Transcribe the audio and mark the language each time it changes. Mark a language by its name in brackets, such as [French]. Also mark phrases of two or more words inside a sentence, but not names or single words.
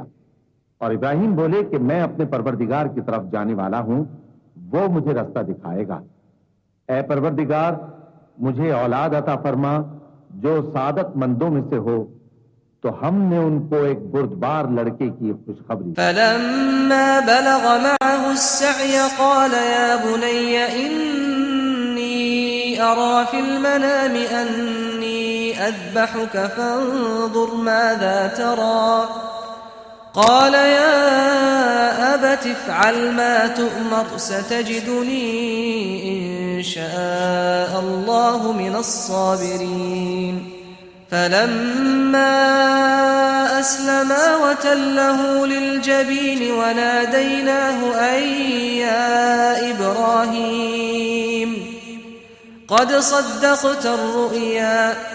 [Urdu] اور ابراہیم بولے کہ میں اپنے پروردگار کی طرف جانے والا ہوں، وہ مجھے راستہ دکھائے گا. اے پروردگار، مجھے اولاد عطا فرما جو سعادتمندوں میں سے ہو. تو ہم نے ان کو ایک بردبار لڑکے کی خوشخبری. [Arabic] فلما بلغ معه السعي قال يا بني إني أرى في المنام أني أذبحك فانظر ماذا ترى قال يا أبت افعل ما تؤمر ستجدني إن شاء الله من الصابرين. فلما أسلما وتله للجبين وناديناه أن يا إبراهيم قد صدقت الرؤيا